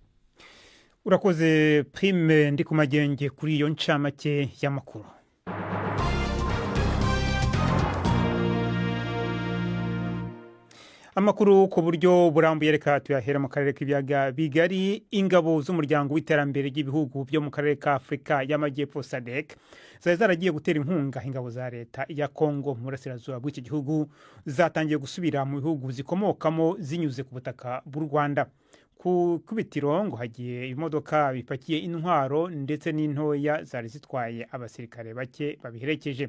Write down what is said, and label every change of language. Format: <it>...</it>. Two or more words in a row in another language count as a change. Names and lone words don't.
<rw>urakoze Prime ndi kumagenge kuri iyo ncamake y'amakuru. Amakuru ku buryo burambuye reka tuyahera mu karere k'ibiyaga bigari. Ingabo z'umuryango w'iterambere ry'ibihugu byo mu karere ka Afrika y'Amajyepfo SADC zari zaragiye gutera inkunga ingabo za leta ya Kongo mu burasirazuba bw'iki gihugu zatangiye gusubira mu bihugu zikomokamo zinyuze ku butaka bw'u Rwanda. Ku kubitiro ngo hagiye imodoka bipakiye intwaro ndetse n'intoya zari zitwaye abasirikare bake babiherekeje.</rw>